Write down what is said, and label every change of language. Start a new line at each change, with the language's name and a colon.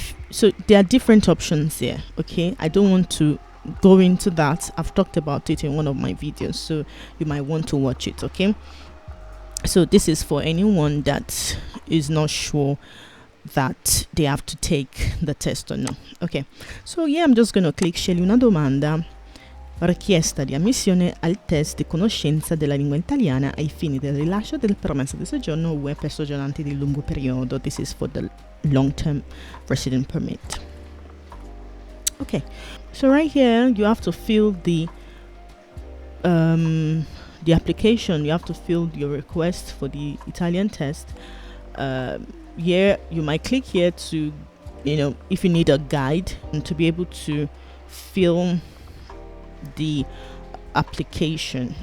English: So there are different options here. Okay, I don't want to go into that. I've talked about it in one of my videos, so you might want to watch it. Okay, so this is for anyone that is not sure that they have to take the test or no. Okay, so yeah, I'm just going to click
Italian: scegli una domanda, richiesta di ammissione al test di conoscenza della lingua italiana ai fini del rilascio del permesso di soggiorno UE per soggiornanti di lungo periodo.
English: This is for the long-term resident permit. Okay, so right here you have to fill the application. You have to fill your request for the Italian test. Here you might click here to, if you need a guide and to be able to fill the application.